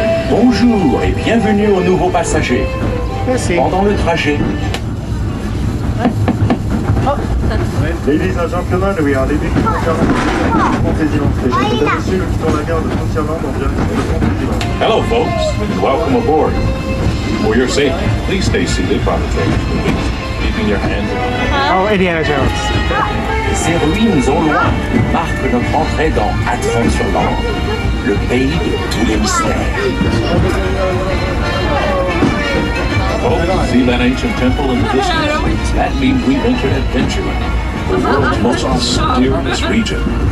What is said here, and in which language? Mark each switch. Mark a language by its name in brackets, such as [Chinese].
[French] Bonjour et bienvenue aux nouveaux passagers. Merci. Pendant le trajet, [English] Ladies and gentlemen, we are leaving Frontierland Station. [French] Mesdames et messieurs, nous quittons la gare de Frontierland en direction de Frontierland. [English] Hello, folks, and welcome aboard. For your safety, please stay seated while the train is moving, keeping your hands in. Oh, Indiana Jones. [French] ces ruines au loin marquent notre entrée dans Frontierland, le pays de tous les mystères. [English] Oh, see that ancient temple in the distance? That means we've entered Adventureland, the world's most mysterious region.